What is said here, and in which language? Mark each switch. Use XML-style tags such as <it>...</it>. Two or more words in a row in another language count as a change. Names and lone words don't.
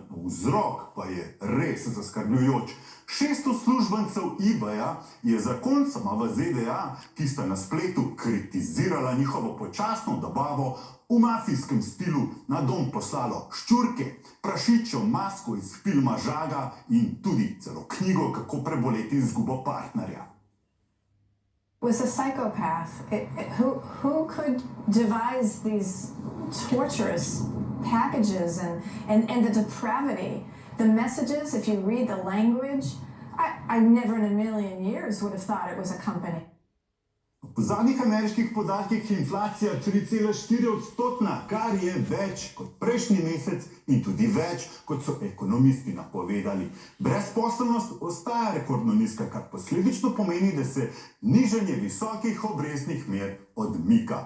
<sl>Vzrok pa je res zaskrbljujoč. 600 uslužbencev eBaya je zakoncema v ZDA, ki sta na spletu kritizirala njihovo počasno dobavo, v mafijskem stilu na dom poslalo ščurke, prašičjo masko iz filma Žaga in tudi celo knjigo, kako preboleti izgubo partnerja.</sl> <en>Was a psychopath. Who could devise these torturous packages and the depravity, the messages, if you read the language, I never in a million years would have thought it was a company.</en> <sl>Po zadnjih ameriških podatkih je inflacija 3,4%, kar je več kot prejšnji mesec in tudi več, kot so ekonomisti napovedali. Brezposelnost ostaja rekordno nizka, kar posledično pomeni, da se nižanje visokih obrestnih mer odmika.</sl>